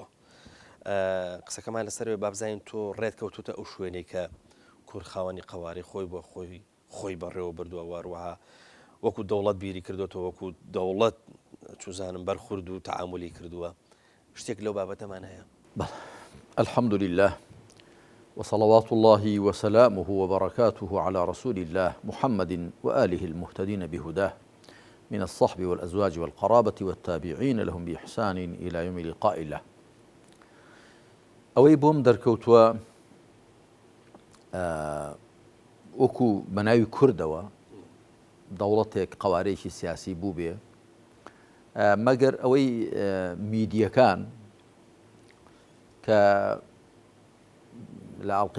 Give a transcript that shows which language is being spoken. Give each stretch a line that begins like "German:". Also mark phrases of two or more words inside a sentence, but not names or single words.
Central Kurdish: قسەکەمان لەسەرەوەی بابزانین تۆ ڕێتکەوتوتە ئەو شوێنەی کە کوورخاوەنی قەواری خۆی بۆ خۆی بەڕێوە بردووە، وەروەها وەکو دەوڵەت بیری کردوێتەوە، وەکو دەوڵەت چوزانم بەرخورد و تەعاملی کردووە. شتێک لەو بابەتەمان هەیە؟
Arabic: الحمد لله وصلوات الله وسلامه وبركاته على رسول الله محمد وآله المهتدين بهداه من الصحب والأزواج والقرابة والتابعين لهم بإحسان إلى يوم لقاء الله.
Central Kurdish: ئەوەی بۆم دەرکەوتووە وەکو بەناوی کوردەوە دەوڵەتێک قەوارەیەکی سیاسی بوو بێ، مەگەر ئەوەی میدیەکان کە لە ئاڵلقەی